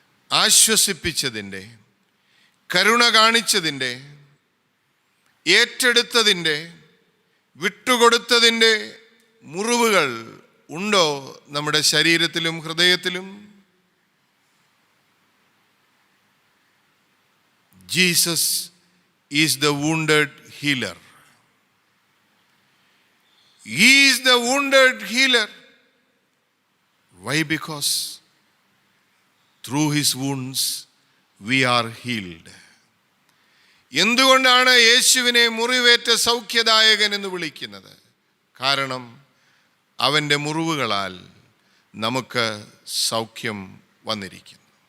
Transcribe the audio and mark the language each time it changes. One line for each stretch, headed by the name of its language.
Malayalam: ആശ്വസിപ്പിച്ചതിൻ്റെ, കരുണ കാണിച്ചതിൻ്റെ, ഏറ്റെടുത്തതിൻ്റെ, വിട്ടുകൊടുത്തതിൻ്റെ മുറിവുകൾ ഉണ്ടോ നമ്മുടെ ശരീരത്തിലും ഹൃദയത്തിലും?
English: Jesus is the wounded healer. He is the wounded healer. Why? Because through his wounds we are healed.
Malayalam: എന്തുകൊണ്ടാണ് യേശുവിനെ മുറിവേറ്റ സൗഖ്യദായകൻ എന്ന് വിളിക്കുന്നത്? കാരണം അവൻ്റെ മുറിവുകളാൽ നമുക്ക് സൗഖ്യം വന്നിരിക്കുന്നു.